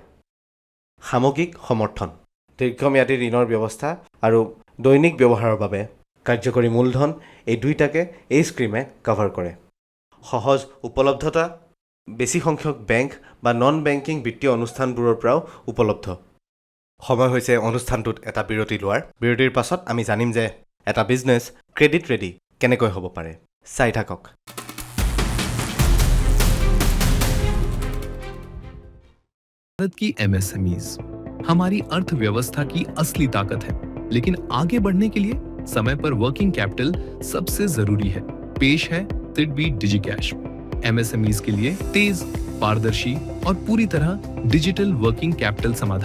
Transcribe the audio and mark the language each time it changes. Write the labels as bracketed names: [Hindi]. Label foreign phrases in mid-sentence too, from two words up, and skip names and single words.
[Assamese] সামগ্ৰিক সমৰ্থন, দীৰ্ঘম্যাদী ঋণৰ ব্যৱস্থা আৰু দৈনিক ব্যৱহাৰৰ বাবে কাৰ্যকৰী মূলধন, এই দুইটাকে এই স্কীমে কভাৰ কৰে। সহজ উপলব্ধতা, বেছি সংখ্যক বেংক বা [English] non banking [Assamese] বিত্তীয় অনুষ্ঠানবোৰৰ পৰাও উপলব্ধ। সময় হৈছে অনুষ্ঠানটোত এটা বিৰতি লোৱাৰ। বিৰতিৰ পাছত আমি জানিম যে এটা [English] business credit ready [Assamese] কেনেকৈ হ'ব পাৰে। চাই থাকক। [Hindi] भारत की MSMEs हमारी अर्थव्यवस्था की असली ताकत है, लेकिन आगे बढ़ने के लिए समय पर [English] working capital [Hindi] सबसे जरूरी है। पेश है सिडबी डिजिकैश, MSMEs के लिए तेज, पारदर्शी और पूरी तरह डिजिटल [English] working capital [Hindi] समाधान।